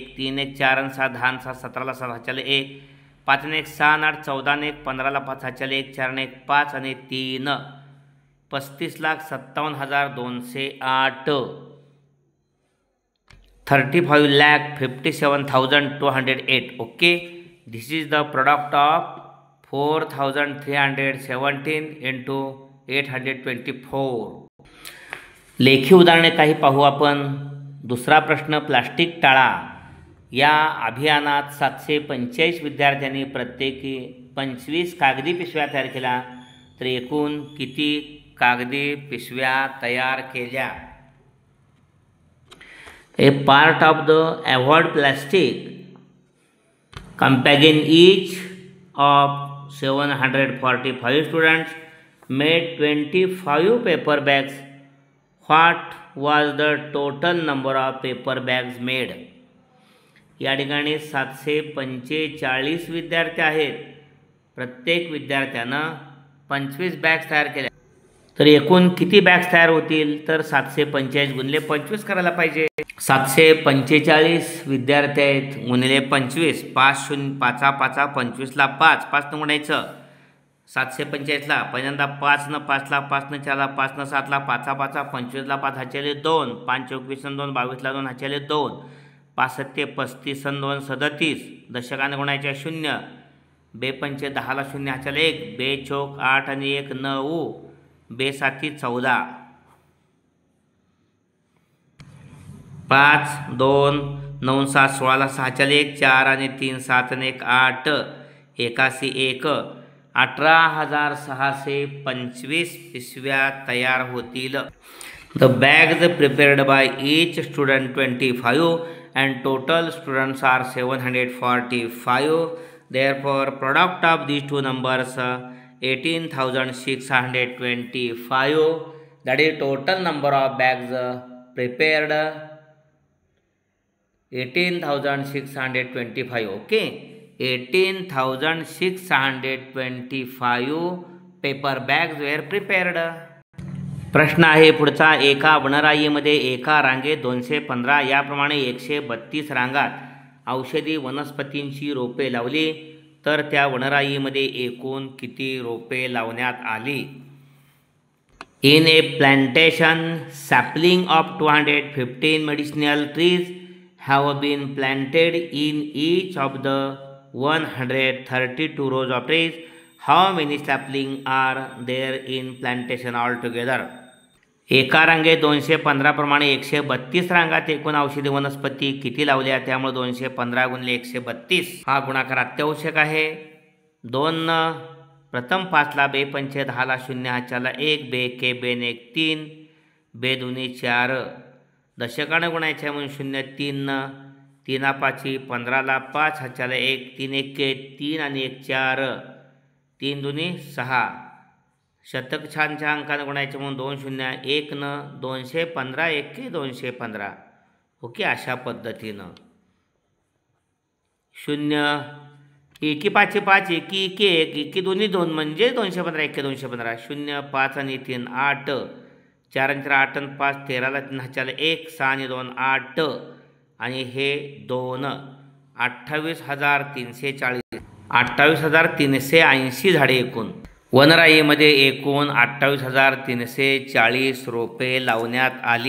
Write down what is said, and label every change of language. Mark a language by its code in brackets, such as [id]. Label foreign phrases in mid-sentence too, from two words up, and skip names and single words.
[mr] 3 1 4 आणि 6 10 7 17 ला 7 हाच्याले 1. 5 1 6 8 14 आणि 1 15 ला 5 हाच्याले 1. 4 1 5 आणि 3 35,57,208. 35,57,208. ओके. [en] This is the product of 4,317 into 824. [mr] लेखी उदाहरणे काही पाहू आपण. दुसरा प्रश्न, प्लास्टिक टाळा. या अभियानात 745 विद्यार्थ्यांनी प्रत्येकी 25 कागदी पिशव्या तयार केल्या. तर एकूण किती कागदी पिशव्या तयार केल्या? [en] A part of the avoid plastic campaign, each of 745 students made 25 paper bags. What was the total number of paper bags made? [mr] या ठिकाणी 745 विद्यार्थी आहेत. प्रत्येक विद्यार्थ्यानं 25 बॅग्स तयार केल्या. तर एकूण किती बॅग्स तयार होतील? तर 745 गुणिले 25 करायला पाहिजे. 745 विद्यार्थी आहेत गुणिले 25. 5 0 5 5 25 ला 5 5 न गुणायचं. 745 ला पहिल्यांदा 5 न 5 ला 5 न 4 ला 5 न 7 ला 5 5 25 ला 5 हाच्याले 2. 5 24 आणि 2 22 ला 2 हाच्याले 2. 5 7 35 आणि 2 37. दशकानं गुणायच्या 0. बे 5 10 ला 0 हाच्याले 1. बे चौक 8 आणि 1 9. बे 7 14. 5 2 9 7 16 ला 6 हाच्याले 1. 4 आणि 3 7 आणि 1 8. 81 1. 18,625 पिशव्या तयार होतील. [en] the bags prepared by each student 25 and total students are 745. Therefore, product of these two numbers 18,625. That is total number of bags prepared 18,625. Okay, 18,625 paper bags were prepared. [mr] प्रश्न आहे पुढचा. एका वनराईमध्ये एका रांगेत 215 याप्रमाणे 132 रांगात औषधी वनस्पतींची रोपे लावली तर त्या वनराईमध्ये एकूण किती रोपे लावण्यात आली? In a plantation, sapling of 215 medicinal trees have been planted in each of the 132 rows of trees. How many saplings are there in plantation altogether? एका रांगेत 215 प्रमाणे 132 रांगात एकूण औषधी वनस्पती किती लावल्या? त्यामुळे 215 गुणिले 132 हा गुणाकार अत्यावश्यक आहे. 2 प्रथम 5ला, बे पंचे 10ला, 0 हाच्याला 1, बे के बेन 1 3, बे दुनी 4, दशकानं गुणायचे म्हणून 0 3, 3 5 15ला, 5 हाच्याला 1, 3 1 3 आणि 1 4, 3 दुनी 6, शतक छानच्या अंकानं गुणायचे म्हणून 2 0 1 न 215 1 215. ओके, अशा पद्धतीनं 0 1 5 5 1 1 1 1 दोन्ही 2 म्हणजे 215 1 215, 0 5 आणि 3 8, 4 आणि 8 आणि 5 13ला, 3 हाच्याला 1, 6 आणि 2 8 आणि हे 2 28,340 28,380 झाडे एकूण वनराईमध्ये एकूण 28,340 रोपे लावण्यात आली.